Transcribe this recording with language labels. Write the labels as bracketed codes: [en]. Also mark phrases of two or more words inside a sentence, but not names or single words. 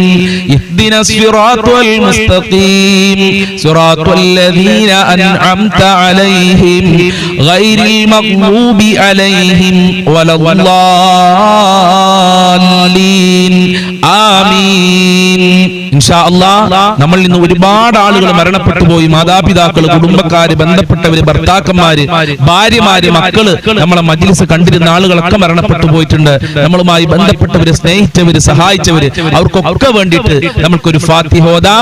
[ar] اهدنا الصراط المستقيم. صراط الذين أنعمت عليهم غير المغضوب عليهم ولا الضالين. آمين. إن شاء الله [ml] നമ്മൾ ഇന്ന് ഒരുപാട് ആളുകൾ മരണപ്പെട്ടു പോയി. മാതാപിതാക്കൾ, കുടുംബക്കാര്, ബന്ധപ്പെട്ടവര്, ഭർത്താക്കന്മാര്, ഭാര്യമാര്, മക്കള്, നമ്മളെ മജ്ലിസ് കണ്ടിരുന്ന ആളുകളൊക്കെ മരണപ്പെട്ടു പോയിട്ടുണ്ട്. നമ്മൾ നമ്മളുമായി ബന്ധപ്പെട്ടവര്, സ്നേഹിച്ചവര്, സഹായിച്ചവര്, അവർക്കൊക്കെ വേണ്ടിയിട്ട് നമുക്കൊരു ഫാത്തിഹ ഓതാം.